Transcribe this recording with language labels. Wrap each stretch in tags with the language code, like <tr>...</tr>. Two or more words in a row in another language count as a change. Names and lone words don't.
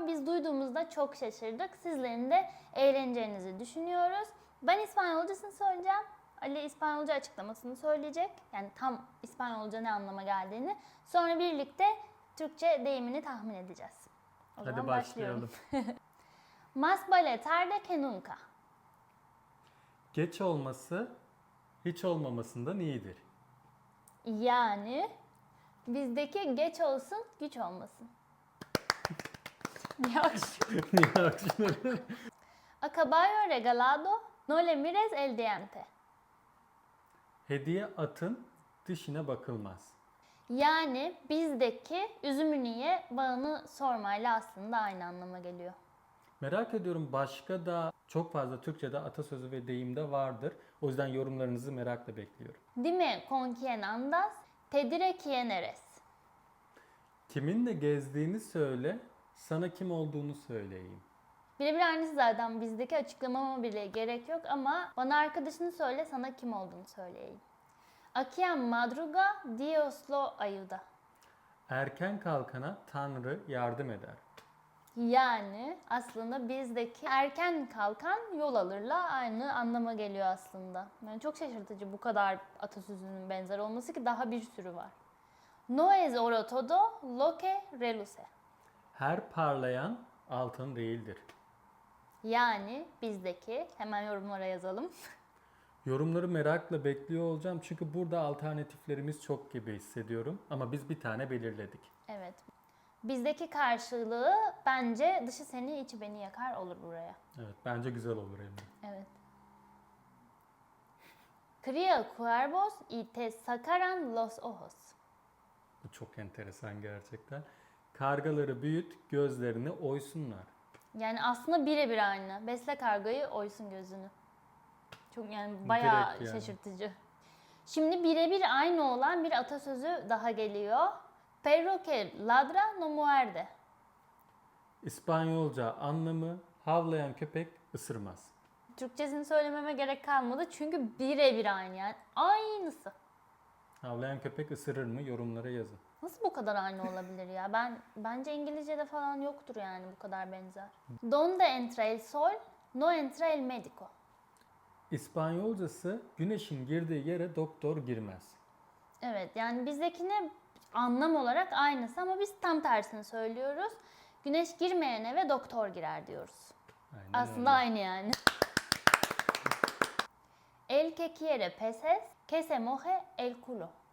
<tr>Biz duyduğumuzda çok şaşırdık. Sizlerin de eğleneceğinizi düşünüyoruz. Ben İspanyolcasını söyleyeceğim. Ali İspanyolca açıklamasını söyleyecek. Yani tam İspanyolca ne anlama geldiğini. Sonra birlikte Türkçe deyimini tahmin edeceğiz. O Hadi zaman başlayalım.</tr> <es>Más vale tarde que nunca.</es> <tr>Geç olması hiç olmamasından iyidir. Yani bizdeki geç olsun, güç olmasın. Yok. Niye alkışladın?</tr> <es>A caballo regalado no le mires el diente.</es> <tr>Hediye atın dişine bakılmaz. Yani bizdeki üzümünü ye, bağını sormayla aslında aynı anlama geliyor. Merak ediyorum, başka da çok fazla Türkçe'de atasözü ve deyim de vardır. O yüzden yorumlarınızı merakla bekliyorum.</tr> <es>Dime con quien andas, te diré quién eres.</es> <tr>Kiminle gezdiğini söyle, sana kim olduğunu söyleyeyim. Birebir aynısı zaten, bizdeki açıklamama bile gerek yok ama bana arkadaşını söyle, sana kim olduğunu söyleyeyim.</tr> <es>A quien madruga, Dios lo ayuda.</es> <tr>Erken kalkana Tanrı yardım eder. Yani aslında bizdeki erken kalkan yol alırla aynı anlama geliyor aslında. Yani çok şaşırtıcı bu kadar atasözünün benzer olması ki daha bir sürü var.</tr> <es>No es oro todo lo que reluce.</es> <tr>Her parlayan altın değildir. Yani bizdeki, hemen yorumlara yazalım. Yorumları merakla bekliyor olacağım çünkü burada alternatiflerimiz çok gibi hissediyorum ama biz bir tane belirledik. Evet. Bizdeki karşılığı bence dışı seni içi beni yakar olur buraya. Evet, bence güzel olur Emre. Evet.</tr> <es>Cría cuervos y te sacarán los ojos.</es> <tr>Bu çok enteresan gerçekten. Kargaları büyüt, gözlerini oysunlar. Yani aslında birebir aynı. Besle kargayı, oysun gözünü. Çok yani bayağı Direkt yani. şaşırtıcı. Şimdi birebir aynı olan bir atasözü daha geliyor.</tr> <es>Perro que ladra no muerde.</es> <tr>İspanyolca anlamı havlayan köpek ısırmaz. Türkçesini söylememe gerek kalmadı çünkü birebir aynı yani. Aynısı. Havlayan köpek ısırır mı? Yorumlara yazın. Nasıl bu kadar aynı olabilir ya? Bence İngilizce'de falan yoktur yani bu kadar benzer.</tr> <es>Donde entra el sol, no entra el médico.</es> <tr>İspanyolcası güneşin girdiği yere doktor girmez. Evet, yani bizdekine anlam olarak aynısı ama biz tam tersini söylüyoruz. Güneş girmeyen eve doktor girer diyoruz. Aynen Aslında öyle. aynı yani.</tr> <es>El que quiere peces, que se moje el culo.</es>